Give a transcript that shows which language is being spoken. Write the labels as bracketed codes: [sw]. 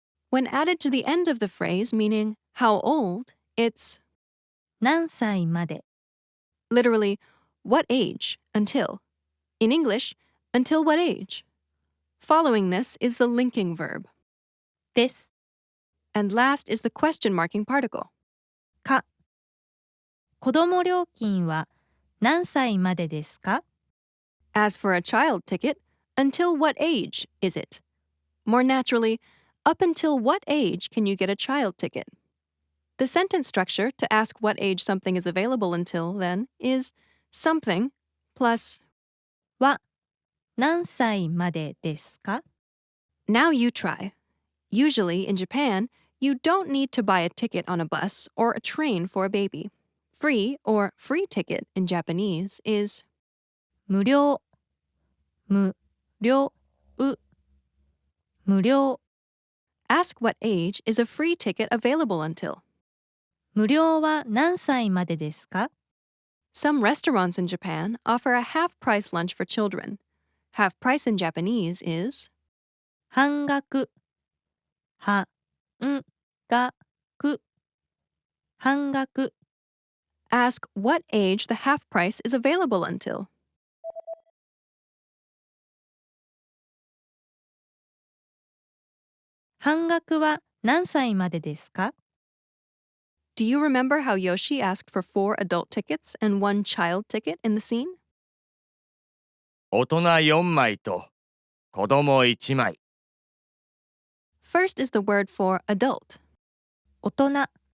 [en] When added to the end of the phrase meaning how old, it's. [ja] 何歳まで [en] Literally, what age until. In English, until what age? Following this is the linking verb. [ja] です [en] And last is the question marking particle. [ja] か子供料金は何歳までですか？ [en] As for a child ticket, until what age is it? More naturally, up until what age can you get a child ticket? The sentence structure to ask what age something is available until, then, is something plus. [ja] は何歳までですか？ [en] Now you try. Usually, in Japan, you don't need to buy a ticket on a bus or a train for a baby. Free or free ticket in Japanese is. [ja] 無料無料無料 [en] Ask what age is a free ticket available until. [ja] 無料は何歳までですか？ [en] Some restaurants in Japan offer a half-price lunch for children. Half price in Japanese is. [ja] 半額半額半額 [en] Ask what age the half price is available until. [ja] 半額は何歳までですか？ [en] Do you remember how Yoshi asked for 4 adult tickets and 1 child ticket in the scene? [ja] 大人4枚と子供1枚。 [en] First is the word for adult. [ja] 大人